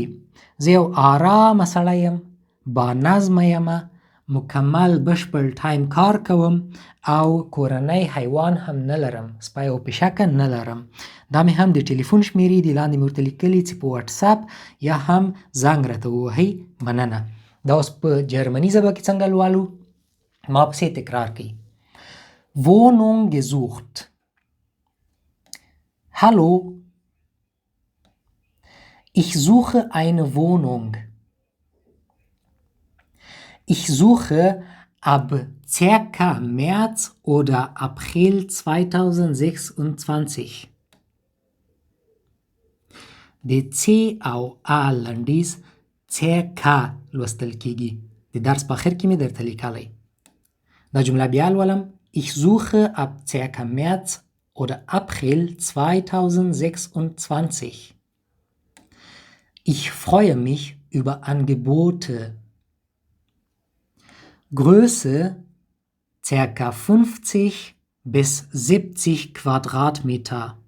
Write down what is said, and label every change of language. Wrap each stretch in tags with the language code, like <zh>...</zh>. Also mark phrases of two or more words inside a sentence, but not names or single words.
<ps>زه یو آرامه سړی یم، با نظمه یمه، مکمل بشپړ ټایم کار کوم او کورنی حیوان هم نه لرم، سپی او پیشکه نه لرم. دا مې هم د ټلیفون شمیرې دي، لاندې مې ورته لیکلي چې په واتساپ یا هم زنګ راته ووهئ. مننه. دا اوس په جرمني ژبه کې څنګه لولو؟ ما پسې تکرار کړئ.</ps> <de>Wohnung gesucht. Hallo, ich suche eine Wohnung. Ich suche ab circa März oder April 2026.</de> <ps>د C او A لنډیز circa لوستل کیږي. د درس په آخر کې مې درته لیکلی. دا جمله بیا لولم.</ps> <de>Ich suche ab circa März oder April 2026. Ich freue mich über Angebote. Größe ca. 50 bis 70 Quadratmeter.</de>